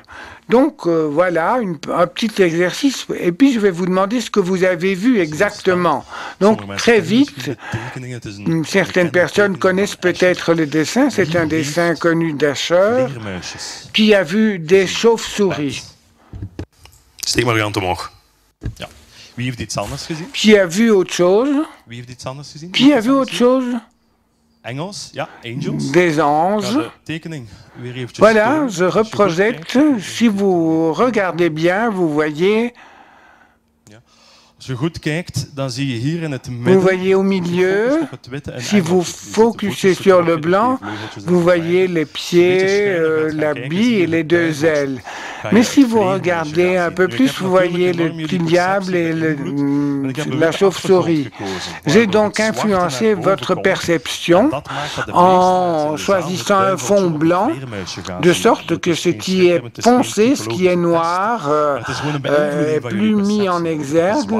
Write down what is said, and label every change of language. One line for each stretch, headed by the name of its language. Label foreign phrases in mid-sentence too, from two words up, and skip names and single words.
French: Donc voilà un petit exercice et puis je vais vous demander ce que vous avez vu exactement. Donc très vite, certaines personnes connaissent peut-être le dessin, c'est un dessin connu d'Asher qui a vu des chauves-souris.
Dutch: Steek maar uw hand omhoog. Ja. Wie heeft iets anders gezien?
French: Qui a vu autre chose?
Dutch: Wie heeft iets anders gezien?
French: Qui a vu autre chose?
Dutch: Engels, ja, angels.
French: Des anges.
Dutch: Ja, de tekening weer eventjes
French: Voilà,
Dutch: tonen.
French: je reprojecte. Si vous regardez bien, vous voyez...
Dutch: Als je goed kijkt, dan zie je hier in het
French: Vous
Dutch: midden...
French: voyez au milieu, si vous focussez sur le blanc, vous voyez les pieds, la bille et les deux ailes. Mais si vous regardez un peu plus, vous voyez le petit diable et la chauve-souris. J'ai donc influencé votre perception en choisissant un fond blanc, de sorte que ce qui est foncé, ce qui est noir, est plus mis en exergue.